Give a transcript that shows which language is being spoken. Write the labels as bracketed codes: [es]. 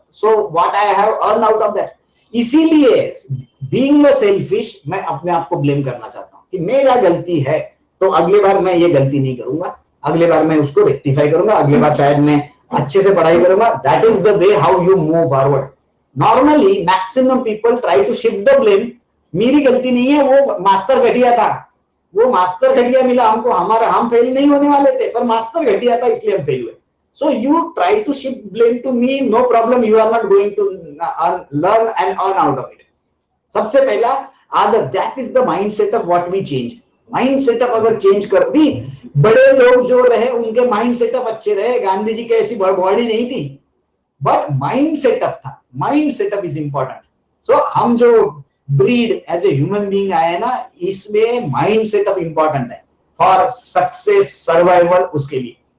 [en] So what I have earn out of that. [hi] इसीलिए being a selfish, मैं अपने आप को ब्लेम करना चाहता हूं कि मेरा गलती है, तो अगले बार मैं ये गलती नहीं करूंगा, अगले बार मैं उसको रेक्टिफाई करूंगा, अगले बार शायद मैं अच्छे से पढ़ाई करूंगा। [en] That is the way how you move forward. Normally maximum people try to shift the blame, [hi] मेरी गलती नहीं है, वो मास्टर घटिया था, वो मास्टर घटिया मिला हमको, हमारा हम फेल नहीं होने वाले थे पर मास्टर घटिया था इसलिए हम फेल हुए। [en] So you try to shift blame to me, no problem, you are not going to learn and earn out of it. [hi] सबसे पहला आदत, [en] that is the mindset of what we change. [hi] Mind setup अगर change कर दी, बड़े लोग जो रहे उनके माइंड सेटअप अच्छे रहे, गांधी जी की ऐसी बॉडी नहीं थी, बट माइंड सेटअप था। [en] Mind setup is important. [hi] सो हम जो breed as a human being आए ना, इसमें माइंड सेटअप इंपॉर्टेंट है फॉर सक्सेस, सर्वाइवल, उसके लिए।